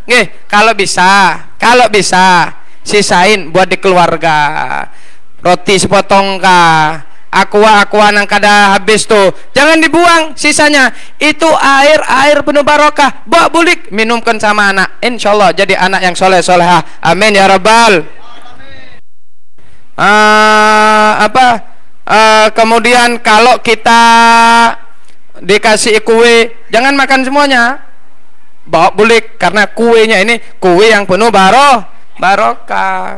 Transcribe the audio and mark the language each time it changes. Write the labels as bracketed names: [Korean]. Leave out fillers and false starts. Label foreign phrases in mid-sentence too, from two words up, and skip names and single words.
[Indonesian] Nggih, kalau bisa sisain buat di keluarga. Roti sepotong kah, aqua nang kada habis tuh, jangan dibuang sisanya. Itu air penuh barokah, bawa bulik minumkan sama anak, insyaallah jadi anak yang soleh solehah, [Arabic] آمين يا رب. [Indonesian] Kemudian kalau kita dikasih kue, jangan makan semuanya, bawa bulik, karena kuenya ini kue yang penuh barokah.